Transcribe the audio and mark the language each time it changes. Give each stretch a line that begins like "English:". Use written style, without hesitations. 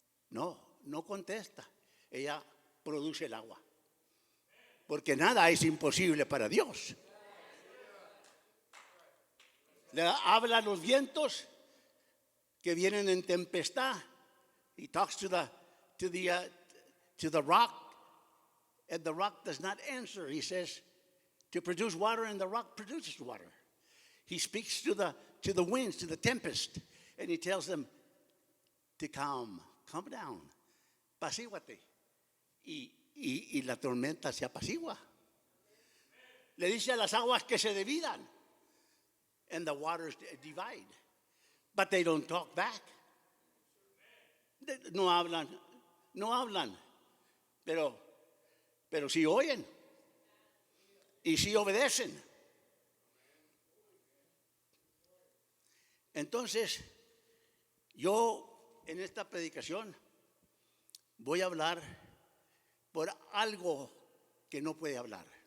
Spanish: No contesta. Ella produce el agua. Porque nada es imposible para Dios. Le habla a los vientos que vienen en tempestad.
English: He talks to the rock, and the rock does not answer. He says to produce water, and the rock produces water. He speaks to the winds, to the tempest, and he tells them to calm down,
Spanish: apacíguate. Y la tormenta se apacigua. Le dice a las aguas que se dividan,
English: and the waters divide, but they don't talk back.
Spanish: No hablan, pero sí oyen y sí obedecen. Entonces, yo en esta predicación voy a hablar por algo que no puede hablar.